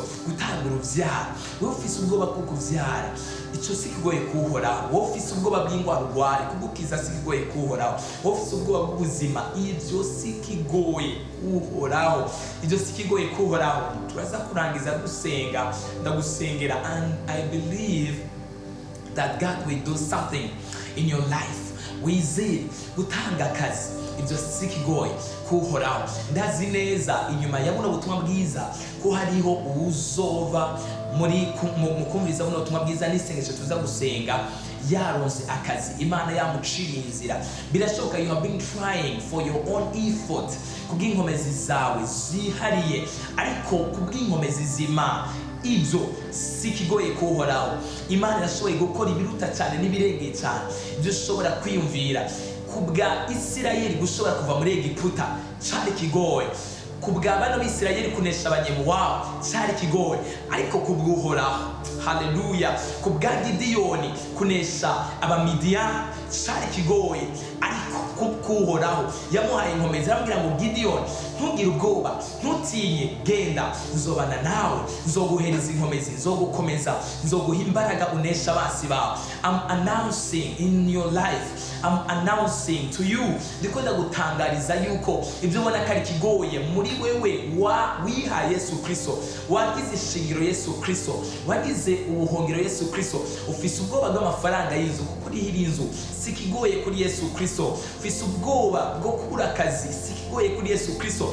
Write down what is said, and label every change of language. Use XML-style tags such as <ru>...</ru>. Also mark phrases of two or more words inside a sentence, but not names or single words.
<rn>Gutanga uruvyaro, wowe ufise ubwoba bwo kuvyara, icyo si ikigoye kuhoraho. Wowe ufise ubwoba bw'indwara urwaye, kugukiza si ikigoye kuhoraho. Wowe ufise ubwoba bw'ubuzima, ibyo si ikigoye kuhoraho. Ibyo si ikigoye kuhoraho. Turaza kurangiza dusenga, ndagusengera,</rn> <en>and I believe that God will do something in your life.</en> <rn>Wizeye gutanga akazi, ibyo si ikigoye kuhoraho. Ndazi neza inyuma ya buno butumwa bwiza ko hariho uzova mu kumviriza buno butumwa bwiza n'isengesho tuza gusenga yaronse akazi, Imana yamuciriye inzira.</rn> <en>Birashoboka you have been trying for your own effort,</en> <rn>kubw'inkomezi zawe zihariye, ariko kubw'inkomezi z'Imana ibyo si ikigoye kuhoraho. Imana irashoboye gukora ibiruta cyane n'ibirengeye cyane ibyo ushobora kwiyumvira. Kubwa Isirayeli gushobora kuva muri Egiputa cyari kigoye, kubwa bano b'Isirayeli kunesha abanyemuwabo cyari kigoye, ariko kubw'Uhoraho, haleluya, kubwa Gidiyoni kunesha abamidiyani cyari kigoye, ariko kubw'Uhoraho yamuhaye inkomezi. Aramubwira ngo Gidiyoni, ntugire ubwoba, ntutinye, genda, nzobana nawe, nzoguhereza inkomezi, nzogukomeza, nzoguha imbaraga unesha abansi bawe.</rn> <en>I'm announcing in your life, I'm announcing to you,</en> <rn>ndiko ndagutangariza yuko ibyo ubona ko ari kigoye muri wewe wiha Yesu Kristo, wagize ishingiro Yesu Kristo, wagize ubuhungiro Yesu Kristo. Ufise ubwoba bw'amafaranga y'inzu, kuko urihira inzu si kigoye kuri Yesu Kristo. Ufise ubwoba bwo kubura akazi, si kigoye kuri Yesu Kristo.</rn>